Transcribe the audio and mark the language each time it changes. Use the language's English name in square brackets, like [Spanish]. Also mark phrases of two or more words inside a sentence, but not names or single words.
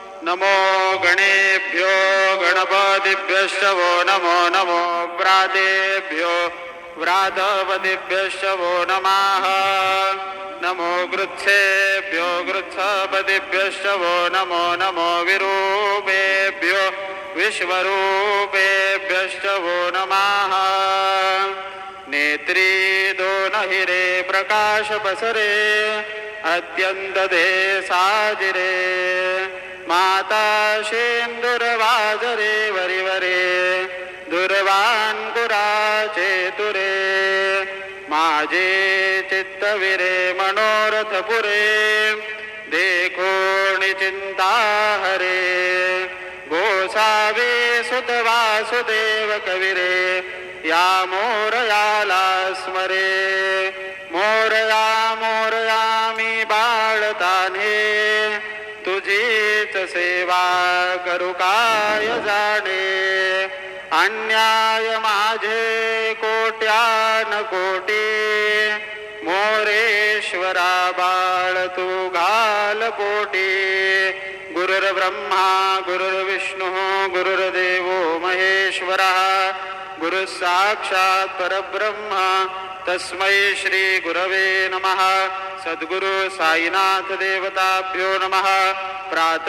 [Sanskrit] नमो गणेभ्यो गणपतिभ्यश्च वो नमो नमो व्रातेभ्यो व्रातपतिभ्यश्च वो नमः नमो गृत्सेभ्यो गृत्सपतिभ्यश्च वो नमो नमो विरूपेभ्यो विश्वरूपेभ्यश्च वो नमः [Marathi] नेत्री दोन हिरे प्रकाश पसरे अत्यंत दे साजिरे माता शेंदुरवाजरे वरिवरे दुर्वांकुराचे तुरे माझे चित्तविरे मनोरथ पुरे देखो चिंता हरे गोसावे सुत वासुदेव कविरे या मोरयाला स्मरे मोरया मोरया मी बाळताने तुझीच सेवा करू काय जाणे अन्याय माझे कोट्यान कोटी मोरेश्वरा बाळ तू घाल पोटी [Sanskrit] गुरुर्ब्रह्मा गुरुर्विष्णू गुरुर्देवो महेश्वरः गुरु साक्षात् परब्रह्म तस्मै श्री गुरवे नमः सद्गुरु साईनाथ देवताभ्यो नमः प्रातः